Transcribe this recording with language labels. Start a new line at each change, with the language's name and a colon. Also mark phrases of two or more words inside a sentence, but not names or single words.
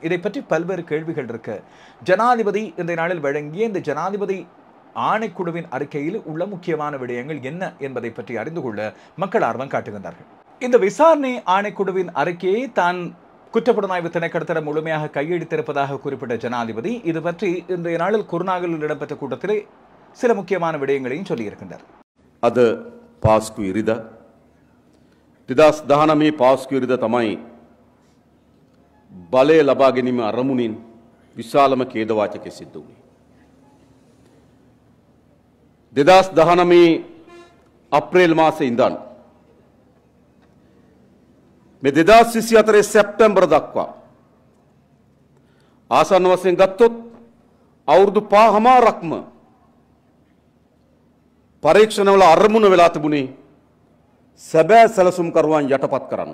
Tamil: இதை பற்றி பல்வேறு கேள்விகள் இருக்க ஜனாதிபதி இந்த நாளில் வழங்கிய இந்த ஜனாதிபதி ஆணைக்குழுவின் அறிக்கையில் உள்ள முக்கியமான விடயங்கள் என்ன என்பதை பற்றி அறிந்து கொள்ள மக்கள் ஆர்வம் காட்டுகின்றார்கள். இந்த விசாரணை ஆணைக்குழுவின் அறிக்கையை தான் குற்றப்புலனாய்வு திணைக்களத்திடம் முழுமையாக கையெழுத்திருப்பதாக குறிப்பிட்ட ஜனாதிபதி இது பற்றி இன்றைய நாளில் குருநாகலில் இடம்பெற்ற கூட்டத்திலே சில முக்கியமான விடயங்களையும் சொல்லியிருக்கின்றார்.
Sinhala: අද පාස්කු ඉරිදා 2019 පාස්කු ඉරිදා තමයි බලය ලබා ගැනීම අරමුණින් විශාලම ඛේදවාචකයක් සිද්ධ වුණේ. 2019 අප්‍රේල් මාසයේ ඉඳන් මේ 2024 සැප්තැම්බර් දක්වා ආසන්න වශයෙන් ගත්තොත් අවුරුදු 5මාරක්ම පරීක්ෂණවල අරමුණ වෙලා තිබුණේ සැබෑ සැලසුම්කරුවන් යටපත් කරන්න.